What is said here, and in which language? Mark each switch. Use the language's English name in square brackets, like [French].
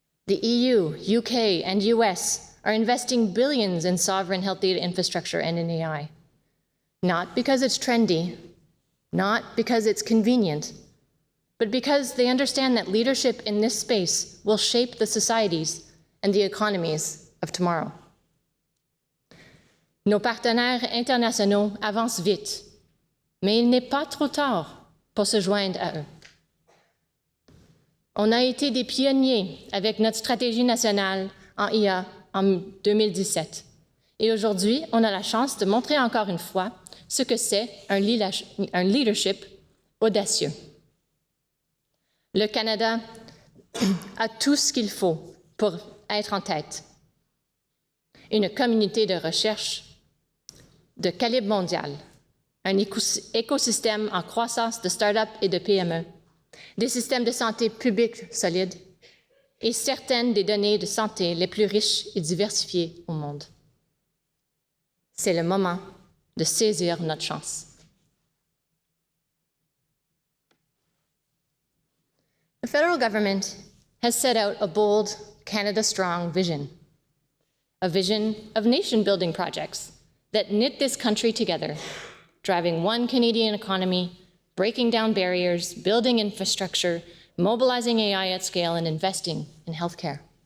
[English] The EU, UK, and US are investing billions in sovereign health data infrastructure and in AI. Not because it's trendy, not because it's convenient, but because they understand that leadership in this space will shape the societies and the economies of tomorrow. [French] Nos partenaires internationaux avancent vite, mais il n'est pas trop tard pour se joindre à eux. On a été des pionniers avec notre stratégie nationale en IA en 2017. Et aujourd'hui, on a la chance de montrer encore une fois ce que c'est un leadership audacieux. Le Canada a tout ce qu'il faut pour être en tête. Une communauté de recherche de calibre mondial, un écosystème en croissance de start-up et de PME, des systèmes de santé publics solides et certaines des données de santé les plus riches et diversifiées au monde. C'est le moment de saisir notre chance. [English] The federal government has set out a bold, Canada-strong vision, a vision of nation-building projects that knit this country together, driving one Canadian economy, breaking down barriers, building infrastructure, mobilizing AI at scale, and investing in healthcare.